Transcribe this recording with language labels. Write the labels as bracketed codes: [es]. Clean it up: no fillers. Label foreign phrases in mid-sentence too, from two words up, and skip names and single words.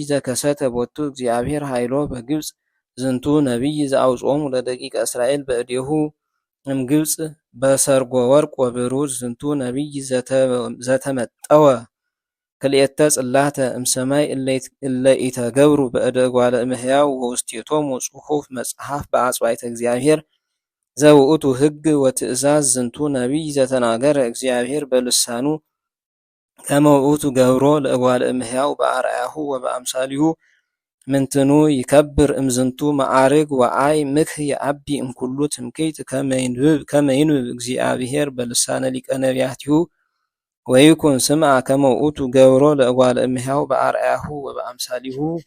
[gez] ዘከሰተ ቦቱ እግዚአብሔር ኃይሎ በግብፅ። ዝንቱ ነቢይ ዘአውጽኦሙ ለደቂቀ እስራኤል በእዴሁ እምግብፅ በሰርጎ ወርቅ ወብሩር። ዝንቱ ነቢይ ዘተመጠወ ክልኤተ ጽላተ እምሰማይ እለ ኢተገብሩ በእደ እጓለ እመሕያው ወውስቴቶሙ ጽሑፍ መጽሐፍ በአጽባይተ እግዚአብሔር ዘውእቱ ሕግ ወትእዛዝ። ዝንቱ ነቢይ ዘተናገረ እግዚአብሔር በልሳኑ ከመ ውእቱ ገብሮ ለእጓለ እመሕያው በአርአያሁ ወበአምሳሊሁ። ምንትኑ ይከብር እምዝንቱ መዓርግ ወአይ ምክህ የአቢ እምኩሉ ትምክህት ከመ ይንብብ እግዚአብሔር በልሳነ ሊቀ ነቢያቲሁ ወይኩን ስምዐ ከመ ውእቱ ገብሮ ለእጓለ እመሕያው በአርአያሁ ወበአምሳሊሁ።